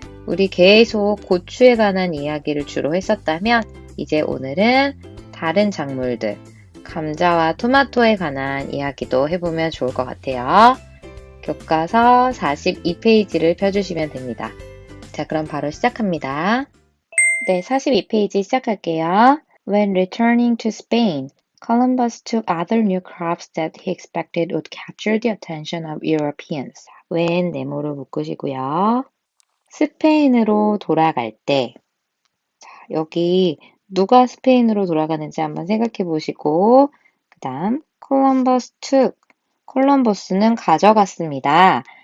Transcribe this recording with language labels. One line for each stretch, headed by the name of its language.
Korean: 우리 계속 고추에 관한 이야기를 주로 했었다면 이제 오늘은 다른 작물들, 감자와 토마토에 관한 이야기도 해보면 좋을 것 같아요. 교과서 42페이지를 펴주시면 됩니다. 자, 그럼 바로 시작합니다. 네, 42페이지 시작할게요.
English: When returning to Spain, Columbus took other new crops that he expected would capture the attention of Europeans.
Korean: when 네모로 묶으시고요. 스페인으로 돌아갈 때, 자, 여기 누가 스페인으로 돌아가는지 한번 생각해 보시고, 그 다음,
English: Columbus took,
Korean: 콜럼버스는 가져갔습니다.